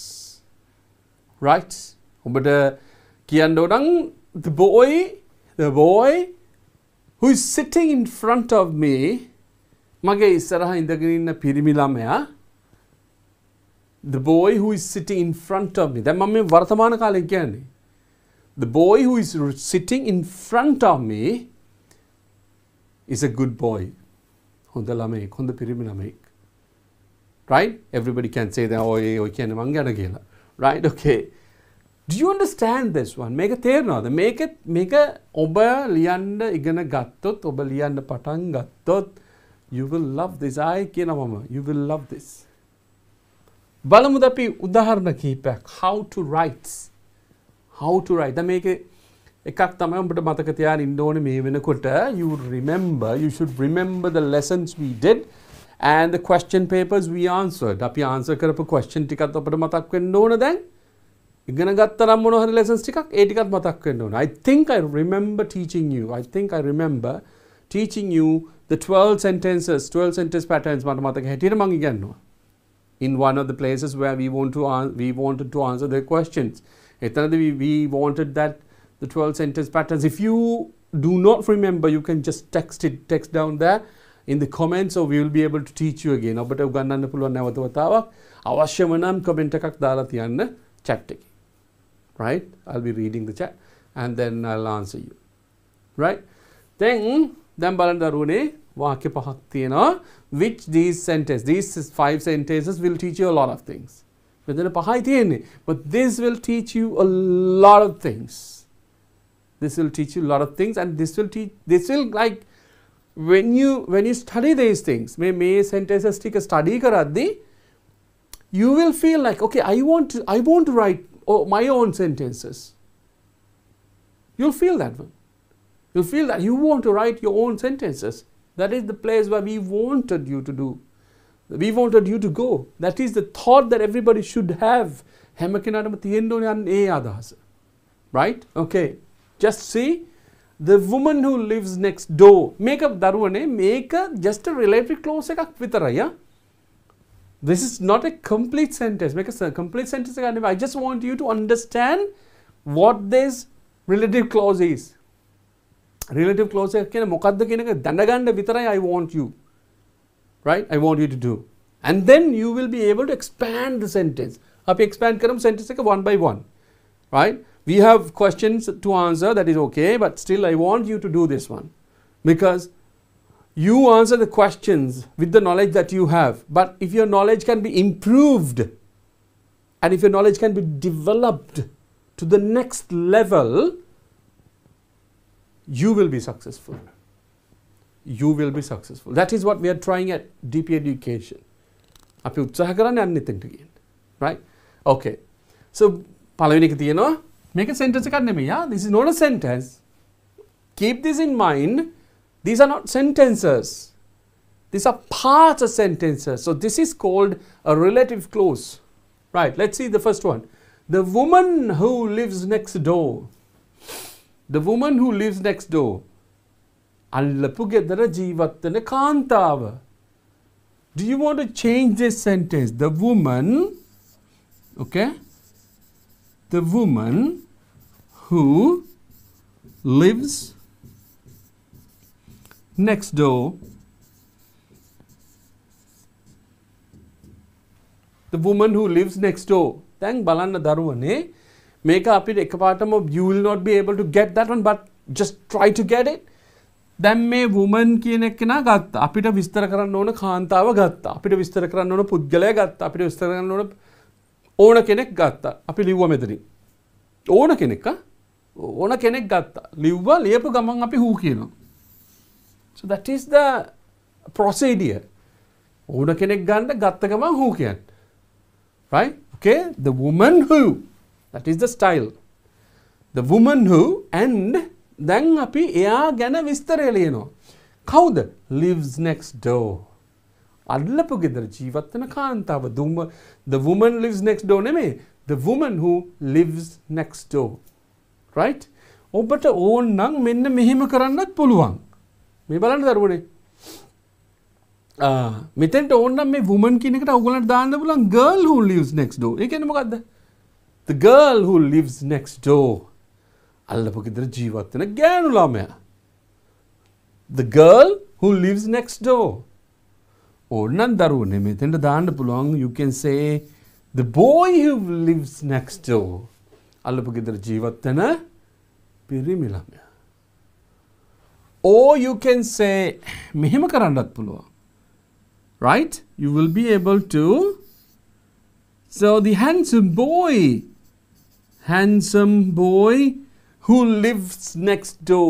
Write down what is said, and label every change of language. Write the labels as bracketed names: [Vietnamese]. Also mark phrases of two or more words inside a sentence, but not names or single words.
[English] Right? [Sinhala] ඔබට කියන්න ඕන [English] the boy who is sitting in front of me [Sinhala] මගේ ඉස්සරහා ඉඳගෙන ඉන්න පිරිමි ළමයා [English] the boy who is sitting in front of me [Sinhala] දැන් මම මේ වර්තමාන කාලේ කියන්නේ [English] the boy who is sitting in front of me is a good boy [Sinhala] හොඳ ළමෙක් හොඳ පිරිමි ළමෙක් [English] right everybody can say that [Sinhala] ඔය කියන්නේ මං ගැන කියලා [English] right okay do you understand this one [Sinhala] මේක තේරෙනවද මේක ඔබ ලියන්න ඉගෙන ගත්තොත් ඔබ ලියන්න පටන් ගත්තොත් [English] you will love this [Sinhala] කියනවා මම [English] you will love this [Sinhala] බලමුද අපි උදාහරණ කිහිපයක් [English] how to write [Sinhala] දැන් මේකේ එකක් තමයි ඔබට මතක තියාගෙන ඉන්න ඕනේ මේ වෙනකොට [English] you should remember the lessons we did and the question papers we answered. [Sinhala] අපි answer කරපු question ටිකත් අපිට මතක් වෙන්න ඕන දැන්. ඉගෙන ගත්ත නම් මොන හරි lessons ටිකක් ඒ ටිකත් මතක් වෙන්න ඕන. [English] I think I remember teaching you the 12 sentence patterns [Sinhala] මට මතක හැටියට මම ඉගෙනුවා. [English] In one of the places where we wanted to answer the questions. එතනදී we wanted that the 12 sentence patterns. If you do not remember, you can just text down there in the comments, so we will be able to teach you again. [Sinhala] ඔබට උගන්වන්න පුළුවන් නැවත වතාවක්. අවශ්‍යම නම් comment එකක් දාලා තියන්න chat එකේ. [English] Right? I'll be reading the chat and then I'll answer you. Right? Then [Sinhala] බලන්න දරුවනේ වාක්‍ය පහක් තියෙනවා. [English] Which these 5 sentences will teach you a lot of things. [Sinhala] මෙතන පහයි තියෙන්නේ. [English] But this will teach you a lot of things. This will teach you a lot of things, and this will like when you study these things, [Sinhala] may sentences tika study karaddi, [English] you will feel like, okay, I want to write my own sentences. You'll feel that one. You'll feel that you want to write your own sentences. That is the place where we wanted you to do. We wanted you to go. That is the thought that everybody should have. [Sinhala] හැම කෙනාටම තියෙන්න ඕනේ අන්න ඒ අදහස. [English] Right? Okay. Just see the woman who lives next door. Make up [Sinhala] දරුවනේ මේක [English] just a relative clause [Sinhala] එකක් විතරයි. [English] This is not a complete sentence. Make a complete sentence එකක් නෙවෙයි. I just want you to understand what this relative clause is. Relative clause [Sinhala] එක කියන්නේ මොකක්ද කියන එක දැනගන්න විතරයි [English] I want you. Right? I want you to do. And then you will be able to expand the sentence. අපි expand කරමු sentence එක one by one. Right? We have questions to answer, that is okay, but still I want you to do this one. Because you answer the questions with the knowledge that you have. But if your knowledge can be improved, and if your knowledge can be developed to the next level, you will be successful. You will be successful. That is what we are trying at DP Education. [Sinhala] අපි උත්සාහ කරන්නේ අන්න එතනට ගියන්න. [English] Right? Okay. So [Sinhala] පළවෙනි එක තියෙනවා මේක sentence එකක් නෙමෙයි. [English] This is not a sentence. Keep this in mind. These are not sentences. These are parts of sentences. So this is called a relative clause. Right. Let's see the first one. The woman who lives next door. The woman who lives next door. [Sinhala] අල්ලපු ගෙදර ජීවත් වෙන කාන්තාව. [English] Do you want to change this sentence? The woman, okay? The woman who lives next door. The woman who lives next door. [Sinhala] දැන් බලන්න දරුවනේ මේක අපිට එකපාරටම [English] you will not be able to get that one, but just try to get it. [Sinhala] දැන් මේ woman කියන එකනා ගත්තා. අපිට විස්තර කරන්න ඕන කාන්තාව ගත්තා. අපිට විස්තර කරන්න ඕන පුද්ගලයා ගත්තා. අපිට විස්තර කරන්න ඕන කෙනෙක් ගත්තා. අපි ලිව්වා මෙතනින්. ඕන කෙනෙක් ගත්තා. ලිව්වා ලියපු ගමන් අපි who කියනවා. [English] So that is the procedure. [Sinhala] ඕන කෙනෙක් ගන්න ගත්ත ගමන් who කියන්න. [English] Right? Okay? The woman who. That is the style. The woman who and [Sinhala] දැන් අපි එයා ගැන විස්තරය ලියනවා. කවුද? [English] Lives next door. [Sinhala] අල්ලපු ගෙදර ජීවත් වෙන කාන්තාව. [English] The woman lives next door නෙමෙයි. The woman who lives next door. Right? [Sinhala] ඔබට ඕන නම් මෙන්න මෙහෙම කරන්නත් පුළුවන්. මේ බලන්න දරුවනේ. මෙතෙන්ට ඕන නම් මේ woman කියන එකට ඔයගොල්ලන්ට දාන්න පුළුවන් [English] girl who lives next door. [Sinhala] ඒ කියන්නේ මොකද්ද? [English] The girl who lives next door. [Sinhala] අල්ලපු ගෙදර ජීවත් වෙන ගෑනු ළමයා. [English] The girl who lives next door. [Sinhala] ඕනනම් දරුවනේ මෙතෙන්ට දාන්න පුළුවන්. [English] You can say the boy who lives next door. [Sinhala] අල්ලපු ගෙදර ජීවත් වෙන පිරිමි ළමයා. [English] Or you can say [Sinhala] මෙහෙම කරන්නත් පුළුවන්. [English] Right? You will be able to. So the handsome boy who lives next door.